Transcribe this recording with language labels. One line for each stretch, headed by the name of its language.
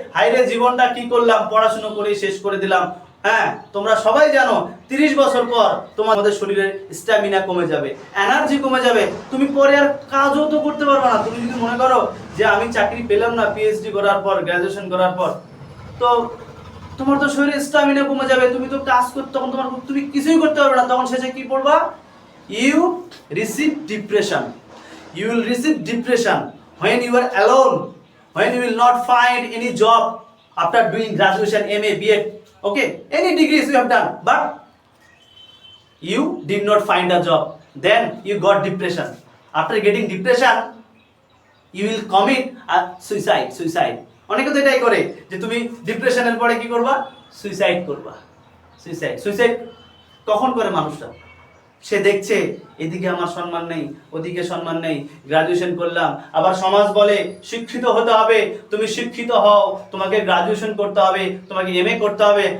Bangla: হাইরে জীবনটা কি করলাম, পড়াশোনা করে শেষ করে দিলাম। হ্যাঁ, তোমরা সবাই জানো 30 বছর পর তোমাদের শরীরের স্ট্যামিনা কমে যাবে, এনার্জি কমে যাবে, তুমি পরে আর কাজও তো করতে পারবে না। তুমি যদি মনে করো যে আমি চাকরি পেলাম না পিএইচডি করার পর, গ্রাজুয়েশন করার পর, তো তোমার তো শরীরের স্ট্যামিনা কমে যাবে, তুমি তো কাজ করতে, তখন তুমি কিছুই করতে পারবে না। তখন শেষে কি পড়বা?
English: You receive depression. You will receive depression when you are alone, when you will not find any job after doing graduation, MA, BEd, okay, any degrees you have done, but you did not find a job. Then you got depression. After getting depression, you will commit a suicide.
Bangla: অনেকে তো এটাই করে যে তুমি ডিপ্রেশনের পরে কি করবা? সুইসাইড করবা। সুইসাইড কখন করে মানুষটা? সে দেখছে এদিকে আমার সম্মান নেই, ওদিকে সম্মান নেই, গ্রাজুয়েশন করলাম, আবার সমাজ বলে শিক্ষিত হতে হবে, তুমি শিক্ষিত হও, তোমাকে গ্রাজুয়েশন করতে হবে, তোমাকে এমএ করতে হবে।